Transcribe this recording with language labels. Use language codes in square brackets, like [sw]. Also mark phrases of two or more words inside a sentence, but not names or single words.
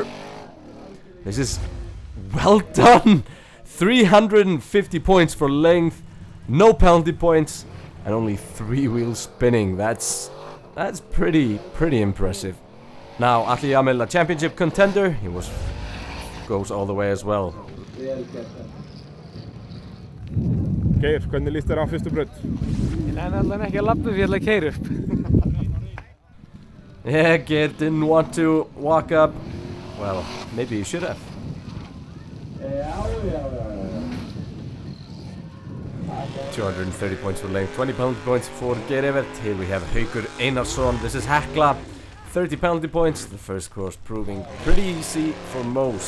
[en] This is well done. 350 points for length, no penalty points, and only 3 wheels spinning. That's pretty impressive. Now Atli Jamil, a championship contender, he goes all the way as well. [is] Geir, hvernig líst þér á fyrstu braut? Ég nenni allan ekki að labba fyrir að keyra upp. [en] Yeah, Geir didn't want to walk up. Well, maybe he should have. 230 points for length, 20 penalty points for Geirveit. Here we have Haukur Einarsson. This is Hekla, 30 penalty points. The first course proving pretty easy for most.